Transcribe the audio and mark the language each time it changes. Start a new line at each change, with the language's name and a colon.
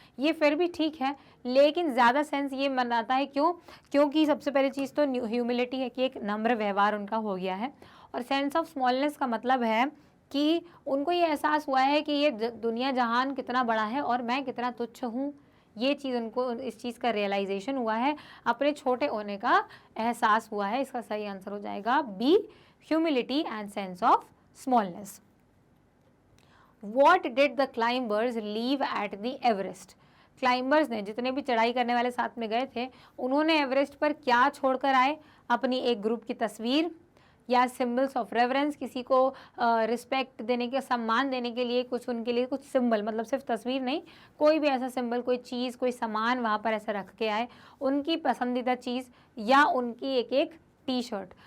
Hindi: ये फिर भी ठीक है, लेकिन ज़्यादा सेंस ये मनाता है क्योंकि सबसे पहली चीज़ तो ह्यूमिलिटी है कि एक नम्र व्यवहार उनका हो गया है, और सेंस ऑफ स्मॉलनेस का मतलब है कि उनको ये एहसास हुआ है कि ये दुनिया जहान कितना बड़ा है और मैं कितना तुच्छ हूँ। ये चीज़ उनको, इस चीज़ का रियलाइजेशन हुआ है, अपने छोटे होने का एहसास हुआ है। इसका सही आंसर हो जाएगा B,
English: Humility and sense of smallness. What did the climbers leave at the Everest?
Hindi: Climbers ने, जितने भी चढ़ाई करने वाले साथ में गए थे, उन्होंने एवरेस्ट पर क्या छोड़कर आए? अपनी एक ग्रुप की तस्वीर या सिंबल्स ऑफ रेवरेंस, किसी को रिस्पेक्ट देने के, सम्मान देने के लिए कुछ, उनके लिए कुछ सिंबल, मतलब सिर्फ तस्वीर नहीं, कोई भी ऐसा सिंबल, कोई चीज़, कोई सामान वहाँ पर ऐसा रख के आए, उनकी पसंदीदा चीज़ या उनकी एक एक टी शर्ट।